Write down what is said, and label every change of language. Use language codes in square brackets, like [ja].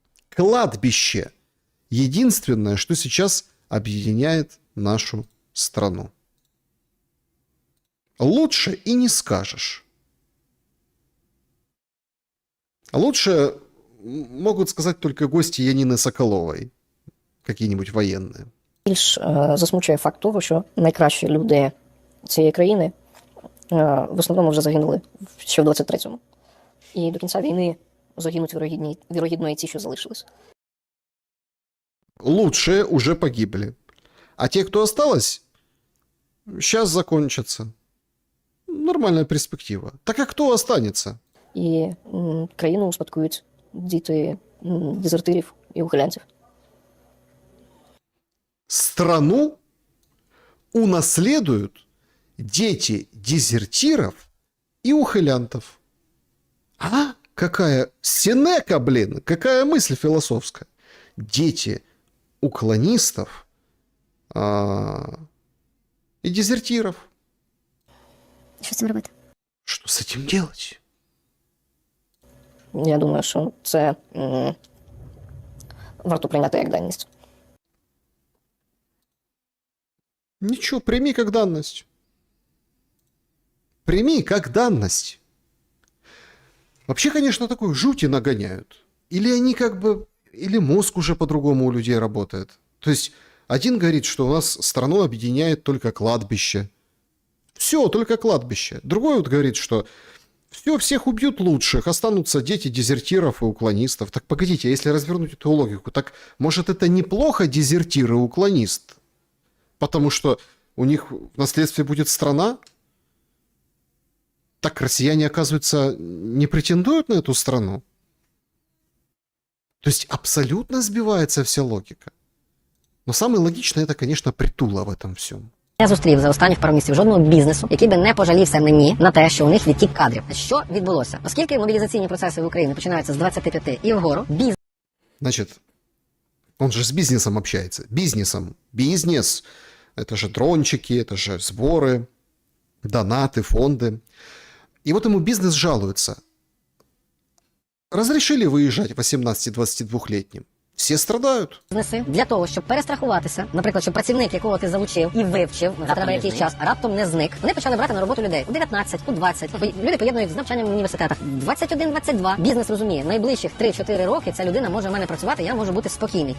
[ru] Кладбище. Единственное, что сейчас объединяет нашу страну. Лучше и не скажешь. Лучше могут сказать только гости Янины Соколовой, какие-нибудь военные. [uk] Більш засмучує факт того, що найкращі люди цієї країни в основному вже загинули ще в 23-му. І до кінця війни загинуть вірогідно і ті, що залишились. [ru] Лучшие уже погибли. А те, кто осталось, сейчас закончатся. Нормальная перспектива. Так а кто останется? [uk] І країну успадкують діти дезертирів і ухилянців. [ru] Страну унаследуют дети дезертиров и ухилянтов. А? Какая Сенека, блин! Какая мысль философская. Дети уклонистов и дезертиров. [uk] Що з цим робити? [ru] Что с этим делать? [uk] Я думаю, що це варто прийняти як даність. [ru] Ничего, прими как данность. Прими как данность. Вообще, конечно, такой жути нагоняют. Или они как бы... Или мозг уже по-другому у людей работает. То есть, один говорит, что у нас страну объединяет только кладбище. Все, только кладбище. Другой вот говорит, что все, всех убьют лучших, останутся дети дезертиров и уклонистов. Так погодите, а если развернуть эту логику, так может это неплохо дезертир и уклонист? Потому что у них в наследстве будет страна? Так россияне, оказывается, не претендуют на эту страну? То есть абсолютно сбивается вся логика. Но самое логичное это, конечно, Притула в этом всем. [uk] Я зустрів за останніх пару місяців жодного бізнесу, який би не пожалівся мені на те, що у них відтік кадрів. Що відбулося? Оскільки мобілізаційні процеси в Україні починаються з 25 і вгору, [ru] Значит, он же с бизнесом общается. Бизнесом. Бизнес. Это же дрончики, это же сборы, донаты, фонды. И вот ему бизнес жалуется. Разрешили выезжать 18-22-летним. [uk] Всі страдають. Бізнеси для того, щоб перестрахуватися, наприклад, щоб працівник, якого ти залучив і вивчив, треба якийсь час, раптом не зник. Вони почали брати на роботу людей у 19, у 20. Люди поєднують з навчанням в університетах. 21-22. Бізнес розуміє, найближчих 3-4 роки ця людина може в мене працювати, я можу бути спокійний.